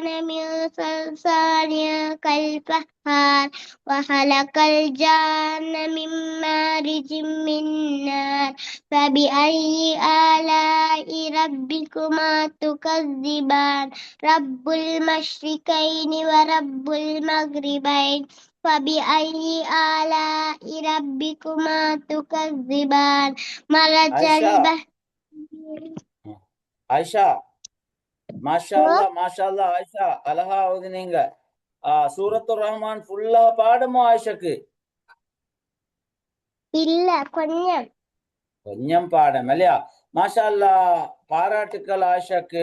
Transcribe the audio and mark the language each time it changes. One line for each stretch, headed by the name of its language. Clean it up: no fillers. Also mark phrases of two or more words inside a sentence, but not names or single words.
Arabic: من صلصال كالفخار وخلق الجان من مارج من نار فبأي آلاء ربكما تكذبان رب المشرقين ورب المغربين فبأي آلاء ربكما تكذبان مرج البحر. ஆயிஷா, ما شاء الله، ما شاء الله.
Tamil: ஆயிஷா அழகா ஓதுனீங்க. சூரத்துர் ரஹ்மான் ஃபுல்லா பாடுமோ ஆயிஷாக்கு? இல்ல, கொஞ்சம் பாடம் இல்லையா?
Arabic: ما شاء الله,
Tamil: பாராட்டுக்கள் ஆயிஷாக்கு.